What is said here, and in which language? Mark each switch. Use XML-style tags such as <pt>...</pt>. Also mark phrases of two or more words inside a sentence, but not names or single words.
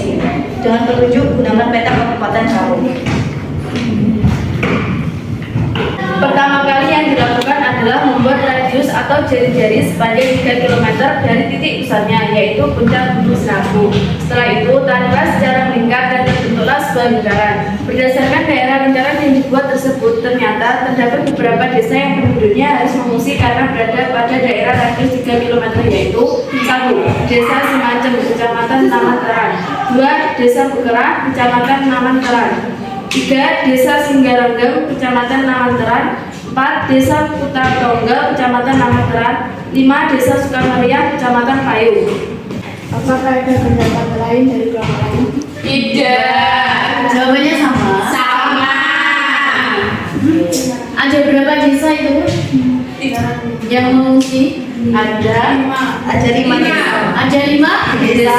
<id>Dengan petunjuk gunakan peta Kabupaten Karo. Pertama kali yang dilakukan adalah membuat radius atau jari-jari sepanjang 3 km dari titik pusatnya, yaitu puncak Gunung Sinabung. Setelah itu, tanpa secara melingkar dan terbentuklah sebuah lingkaran. Berdasarkan daerah lingkaran yang dibuat tersebut, ternyata terdapat beberapa desa yang penduduknya harus mengungsi karena berada pada daerah radius 3 km, yaitu 1. Desa Semacem, Kecamatan Taman Teran. 2. Desa Bekerah, Kecamatan Taman Teran. 3. Desa Singgaranggem, Kecamatan Namanteran. 4. Desa Putar Tonggal, Kecamatan Namanteran. 5. Desa Sukamariah, Kecamatan Payung. Apakah ada pendapat lain dari kelompok lain? Tidak. Jawabannya sama. Sama. Ada berapa desa itu? Yang mengungsi? Ada 5 desa. Ada 5 desa.</id>